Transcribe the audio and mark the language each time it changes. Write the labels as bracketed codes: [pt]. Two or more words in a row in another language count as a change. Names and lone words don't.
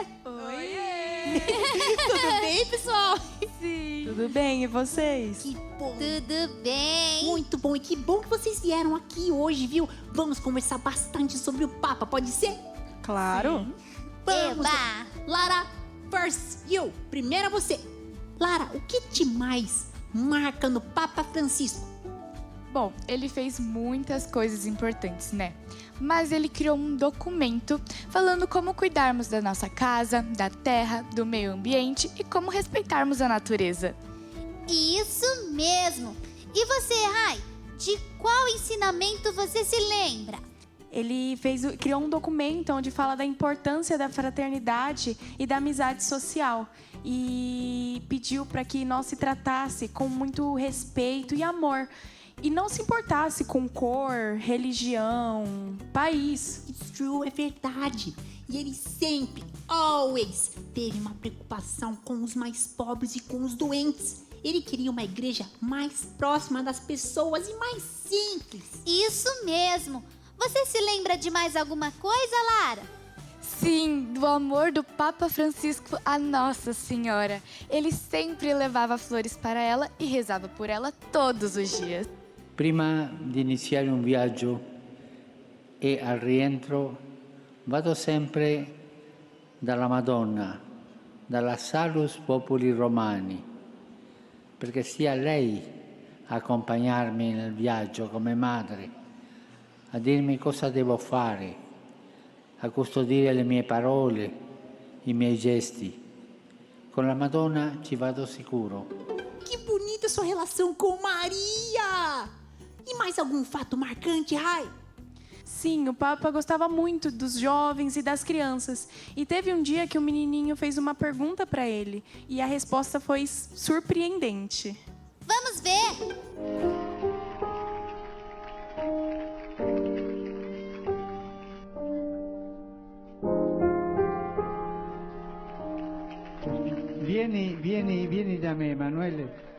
[pt] Oiê! Tudo bem, pessoal? Sim. Tudo bem, e vocês? Que bom! Tudo bem? Muito bom, e que bom que vocês vieram aqui hoje, viu? Vamos conversar bastante sobre o Papa, pode ser? Claro. Sim. Vamos lá. Eba! Lara, [en] first you. [pt] Primeiro você. Lara, o que te mais marca no Papa Francisco? Bom, ele fez muitas coisas importantes, né? Mas ele criou um documento falando como cuidarmos da nossa casa, da terra, do meio ambiente e como respeitarmos a natureza. Isso mesmo! E você, Rai, de qual ensinamento você se lembra? Ele criou um documento onde fala da importância da fraternidade e da amizade social e pediu para que nós se tratasse com muito respeito e amor e não se importasse com cor, religião, país. [en] It's true, [pt] é verdade. E ele sempre, always, teve uma preocupação com os mais pobres e com os doentes. Ele queria uma igreja mais próxima das pessoas e mais simples. Isso mesmo! Você se lembra de mais alguma coisa, Lara? Sim, do amor do Papa Francisco a Nossa Senhora. Ele sempre levava flores para ela e rezava por ela todos os dias. [it] Prima di iniziare un viaggio e al rientro vado sempre dalla Madonna, dalla Salus Populi Romani, perché sia lei a accompagnarmi nel viaggio come madre, a dirmi cosa devo fare, a custodire le mie parole, i miei gesti. Con la Madonna ci vado sicuro. [pt] Que bonita sua relação com Maria! E mais algum fato marcante, Rai? Sim, o Papa gostava muito dos jovens e das crianças. E teve um dia que o menininho fez uma pergunta para ele e a resposta foi surpreendente. Vamos ver! [it] Vieni da me, Emanuele.